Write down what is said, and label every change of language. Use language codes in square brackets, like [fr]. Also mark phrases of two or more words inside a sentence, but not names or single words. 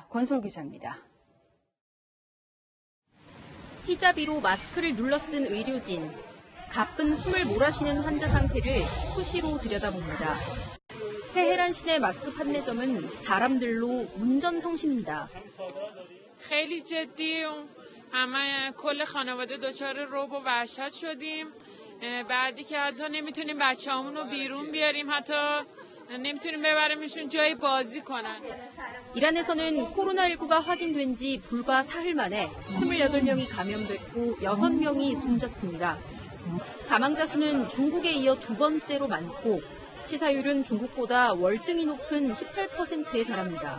[ko] 권솔 기자입니다. 히잡이로 마스크를 눌러 쓴 의료진, 가쁜 숨을 몰아쉬는 환자 상태를 수시로 들여다봅니다. 테헤란 시내 마스크 판매점은 사람들로 운전성시입니다. [fa] خیلی جدیم همه کل خانواده دچار رعب و وحشت شدیم بعدی که حتی نمیتونیم بچه‌هامون رو بیرون بیاریم حتی نمیتونیم ببریمشون جای بازی کنن. [ko] 이란에서는 코로나19가 확인된 지 불과 사흘 만에 28명이 감염됐고 6명이 숨졌습니다. 사망자 수는 중국에 이어 두 번째로 많고 치사율은 중국보다 월등히 높은 18%에 달합니다.